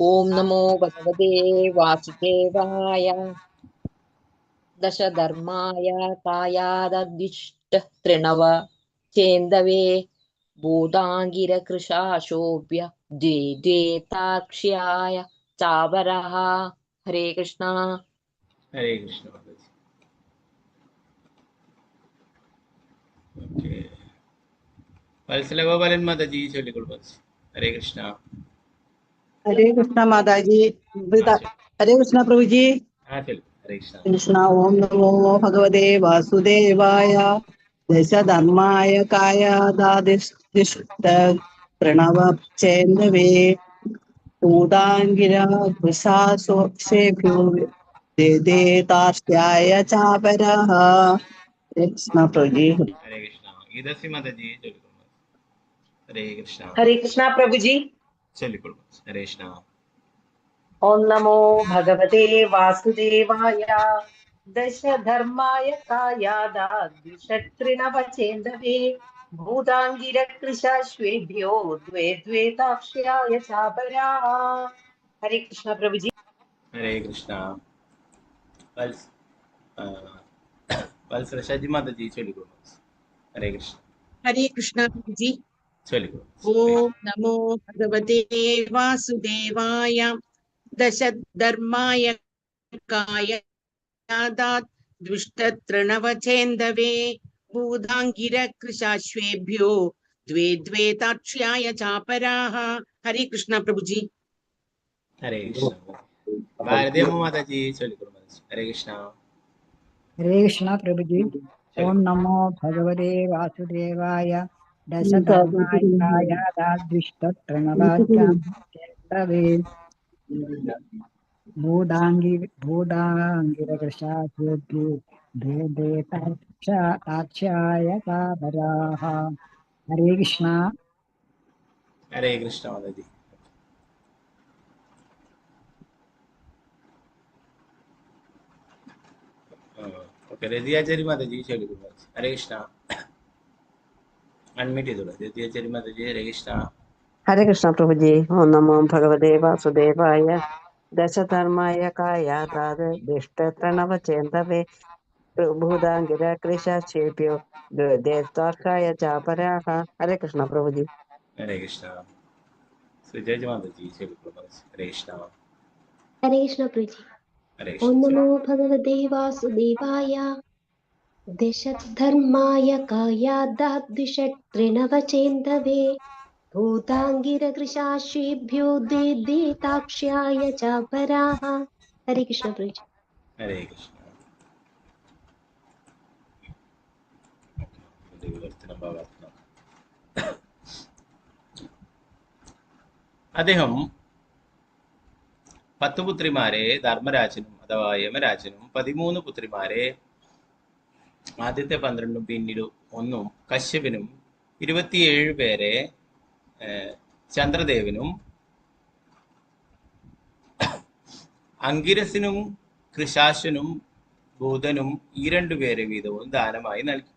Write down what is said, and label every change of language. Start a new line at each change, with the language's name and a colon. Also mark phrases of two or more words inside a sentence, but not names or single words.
Sanskrit: ഓം നമോ ഭഗവതേ വാസുദേവായ ദശധർമായ കായാദദിഷ്ട തൃണവ ചേന്ദവേ ഭൂതാംഗിരകൃശാശോഭ്യ ദ്വേ ദ്വേ താക്ഷ്യായ ചാവരഃ. ഹരേ കൃഷ്ണ. ഹരേ കൃഷ്ണ മാതാജി.
Malayalam: ഓക്കെ, വത്സല ഗോപാലൻ മാതാജി ചൊല്ലിക്കൊള്ളു മാതാജി.
Sanskrit: ഹരേ കൃഷ്ണ. हरे कृष्णा माता जी।
Malayalam: ആ ചൊല്ലു.
Sanskrit: हरे कृष्णा प्रभु जी।
Malayalam: ആ ചൊല്ലു.
Sanskrit: हरे कृष्ण. कृष्णा ओम नमो भगवते वासुदेवाय दश धर्माय कायादादिष्ट प्रणव चेन्दवे भूतांगिरा कृशासोक्षेभ्यो दे तार्ष्याय चापरः. हरे कृष्णा प्रभु जी। हरे कृष्ण.
Malayalam: ഗീതാശ്രീ മാതാജി ചൊല്ലിക്കൊള്ളു മാതാജി.
Sanskrit: ഹരേ കൃഷ്ണ. हरे कृष्णा प्रभु जी।
Malayalam: ചൊല്ലിക്കൊള്ളു മാതാജി.
Sanskrit: ഹരേ കൃഷ്ണ. ओम नमो भगवते वासुदेवाय दशधर्माय कायादाद्विषत्रिणवचेन्दवे भूताङ्गिरकृशाश्वेभ्यो द्वे द्वे ताक्ष्याय चापराः. हरे कृष्ण प्रभु जी। ഹരേ കൃഷ്ണ.
Malayalam: വത്സല ഷജി മാതാജി ചൊല്ലിക്കൊള്ളു മാതാജി.
Sanskrit: ഹരേ കൃഷ്ണ. हरे कृष्णा प्रभु जी।
Malayalam: ചൊല്ലിക്കൊള്ളു.
Sanskrit: ओम नमो भगवते वासुदेवाय दशधर्माय कायादात् दुष्टतृणवचेन्दवे भूताङ्गिरकृशाश्वेभ्यो द्वे द्वे ताक्ष्याय चापराः. हरे कृष्णा प्रभु जी। ഹരേ കൃഷ്ണ.
Malayalam: ഭാരതീയമ്മ മാതാജി ചൊല്ലിക്കൊള്ളു മാതാജി.
Sanskrit: ഹരേ കൃഷ്ണ. हरे कृष्णा प्रभु जी। ओम नमो भगवते वासुदेवाय दशधर्माय कायादाद्विष्टप्रणवाचार्यवे भूदाङ्गिरकृशाभ्यो भेदे ताक्ष्याय काबराः. हरे कृष्णा. ഹരേ കൃഷ്ണ മാതാജി.
Malayalam: ഓക്കെ, രതിയാചാരി മാതാജി ചൊല്ലിക്കൊള്ളു മാതാജി.
Sanskrit: ഹരേ കൃഷ്ണ.
Malayalam: അൺമ്യൂട്ട് ചെയ്തോളൂ രതിയാചാരി മാതാജി.
Sanskrit: ഹരേ കൃഷ്ണ. हरे कृष्ण प्रभु जी। ओम नमो भगवते वासुदेवाय दशधर्माय कायादाद दिष्टतृणव चेन्दवे भूताङ्गिर कृशाश्वेभ्यो देवताक्षाय चापराः. हरे कृष्ण प्रभु जी। ഹരേ കൃഷ്ണ. സുജാജി മാതാജി ചൊല്ലിക്കൊള്ളു മാതാജി. ഹരേ കൃഷ്ണ. हरे कृष्ण प्रभु जी। ഹരേ ओम കൃഷ്ണ. नमो भगवते वासुदेवाय दशधर्माय कायादाद्विषत्रिणवचेन्दवे भूताङ्गिरकृशाश्वेभ्यो द्वे द्वे ताक्ष्याय चापराः. हरे कृष्ण प्रभु जी। ഹരേ കൃഷ്ണ.
Malayalam: വിവർത്തനം ഭാവാർത്ഥനം. അദ്ദേഹം 10 പുത്രിമാരെ ധർമ്മരാജനും അഥവാ യമരാജനും 13 പുത്രിമാരെ ആദ്യത്തെ 12 പിന്നീട് 1 കശ്യപനും 27 പേരെ ചന്ദ്രദേവനും അങ്കിരസിനും കൃശാശനും ഭൂതനും ഈ 2 പേരെ വീതവും ദാനമായി നൽകി.